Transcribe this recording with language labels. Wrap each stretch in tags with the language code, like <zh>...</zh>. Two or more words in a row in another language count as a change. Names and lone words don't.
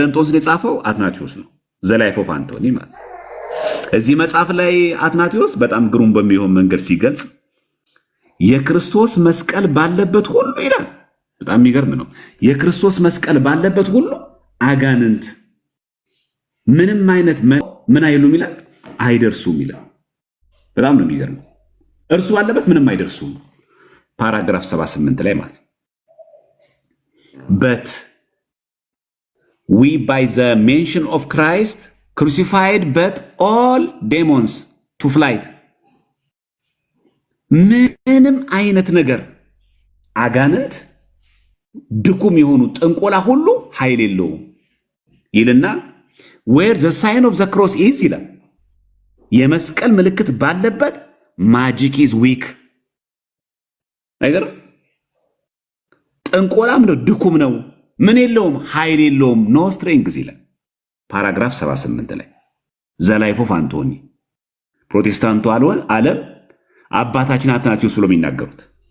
<am>እንጦንስን የጻፈው አትናቴዎስ ነው። ዘ ላይፍ ኦፍ አንቶኒ ማለት ነው። እዚህ መጽሐፍ ላይ አትናቴዎስ በጣም ግሩም በሚሆን መንገድ ሲገልጽ የክርስቶስ መስቀል ባለበት ሁሉ ይላል። በጣም የሚገርም ነው። የክርስቶስ መስቀል ባለበት ሁሉ አጋንንት ምንም አይነት ምን አይሉም ይላል፣ አይደርሱም ይላል። በጣም ነው የሚገርመው። እርሱ ባለበት ምንም አይደርሱም። ፓራግራፍ 78 ላይ ማለት</am> <en>but we by the mention of Christ crucified but all demons to flight</en> <am>ምንም አይነት ነገር አጋንንት ድኩም የሆኑ ጥንቆላ ሁሉ ኃይል የለውም ይልና</am> <en>where the sign of the cross is</en> <am>ይላል። የመስቀል ምልክት ባለበት</am> <en>magic is weak ነገር</en> <am>ጥንቆላም ነው፣ ድኩም ነው፣ ምን የለውም፣ ኃይል የለውም፣</am> <en>no strength</en> <am>ይላል። ፓራግራፍ 78 ላይ ዘ ላይፍ ኦፍ አንቶኒ ፕሮቴስታንቱ ዓለም አባታችን አትናቴዎስ ብሎ የሚናገሩት።</am>